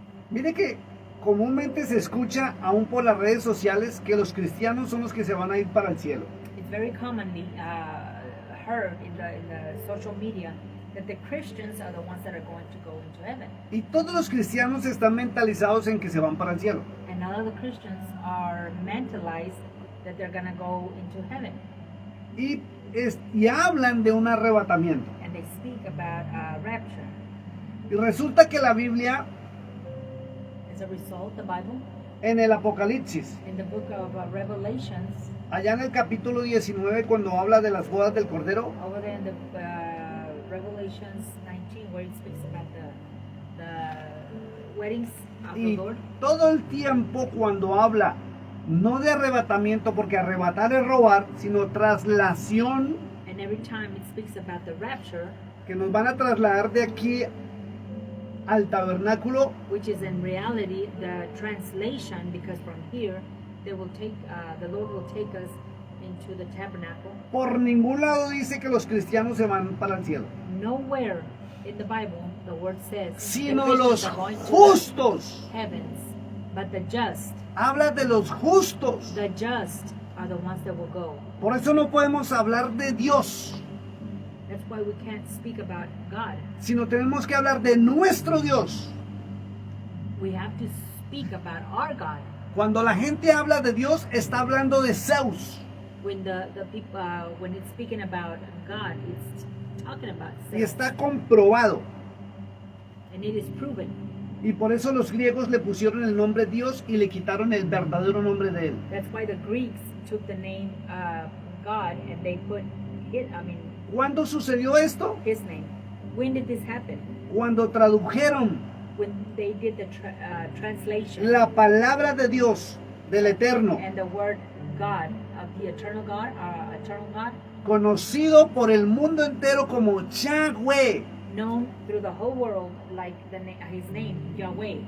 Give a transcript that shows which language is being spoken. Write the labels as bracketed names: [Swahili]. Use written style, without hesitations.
[Spanish] Mire que comúnmente se escucha aún por las redes sociales que los cristianos son los que se van a ir para el cielo. [English] It's very commonly heard in the social media that the Christians are the ones that are going to go into heaven. [Spanish] Y todos los cristianos están mentalizados en que se van para el cielo. [English] And all of the Christians are mentalized that they're going to go into heaven. [Spanish] Y hablan de un arrebatamiento. [English] And they speak about rapture. [Spanish] Y resulta que la Biblia, [English] As a result, the Bible, [Spanish] en el Apocalipsis, [English] in the book of Revelations, [Spanish] allá en el capítulo 19, cuando habla de las bodas del Cordero, [English] over there in the Revelations 19, where it speaks about the weddings of the [Spanish] y [English] Lord, [Spanish] todo el tiempo cuando habla, no de arrebatamiento, porque arrebatar es robar, sino traslación, [English] and every time it speaks about the rapture, [Spanish] que nos van a trasladar de aquí al tabernáculo, [English] which is in reality the translation, because from here they will take the Lord will take us into the tabernacle. [Spanish] por ningún lado dice que los cristianos se van para el cielo, [English] Nowhere in the Bible the word says the [Spanish] sino [English] Christians [Spanish] los [English] are going to [Spanish] justos. [English] the heavens, but the just [Spanish] Habla de los justos. [English] are the ones that will go. [Spanish] Por eso no podemos hablar de Dios, [English] That's why we can't speak about God. [Spanish] sino tenemos que hablar de nuestro Dios. [English] We have to speak about our God. [Spanish] Cuando la gente habla de Dios, está hablando de Zeus. [English] When the people when it's speaking about God, it's talking about [Spanish] Y [English] self, [Spanish] está comprobado. [English] and it is proven. [Spanish] Y por eso los griegos le pusieron el nombre Dios y le quitaron el verdadero nombre de él. [English] That's why the Greeks took the name God and they put [Spanish] ¿Cuándo sucedió esto? [English] his name. When did this happen? [Spanish] Cuando tradujeron [English] When they did the translation [Spanish] la palabra de Dios, del Eterno, [English] and the word God of the eternal God, [Spanish] conocido por el mundo entero como Yahweh. [English] known through the whole world like his name Yahweh.